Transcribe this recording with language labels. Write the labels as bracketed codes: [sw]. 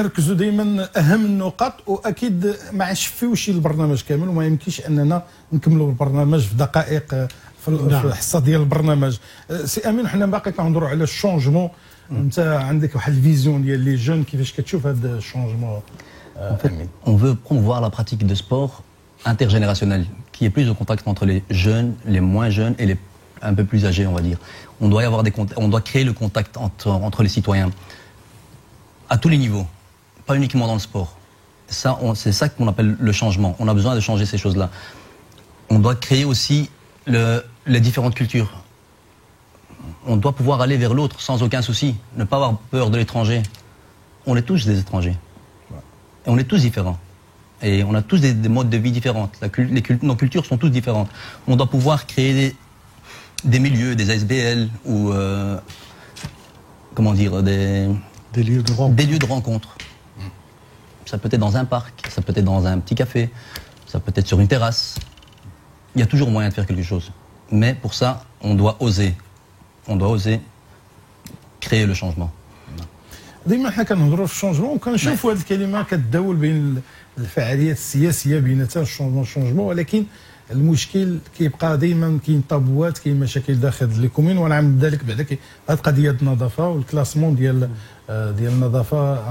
[ar] كنركزوا دائما اهم النقاط، واكيد ما نشفيوش البرنامج كامل، وما يمكنش اننا نكملوا البرنامج في دقائق في الحصه ديال البرنامج. سي امين، حنا باقي كنهضروا على الشونجمون. انت عندك واحد الفيزيون ديال لي جون، كيفاش كتشوف هذا الشونجمون؟ [fr] On veut promouvoir la pratique de sport intergénérationnel, qui est plus au contact entre les jeunes, les moins jeunes et les un peu plus âgés, on va dire. On doit créer le contact entre les citoyens à tous les niveaux, pas uniquement dans le sport. C'est ça qu'on appelle le changement. On a besoin de changer ces choses-là. On doit créer aussi les différentes cultures. On doit pouvoir aller vers l'autre sans aucun souci, ne pas avoir peur de l'étranger. On est tous des étrangers. Et on est tous différents. Et on a tous des modes de vie différents. Nos cultures sont toutes différentes. On doit pouvoir créer des milieux, des ASBL ou comment dire, des lieux de rencontre. Ça peut être dans un parc, ça peut être dans un petit café, ça peut être sur une terrasse. Il y a toujours moyen de faire quelque chose. Mais pour ça, on doit oser. On doit oser créer le changement. [ar] ديما حنا كنهضروا في الشونجمون، وكنشوفوا هذه الكلمه كتداول بين الفعاليات السياسيه بيناتها الشونجمون، ولكن المشكل كيبقى دائما كاين طابوات، كاين مشاكل داخل لي كومين. ونعم ذلك بعدا هذه القضيه ديال النظافه والكلاسمون ديال النظافه.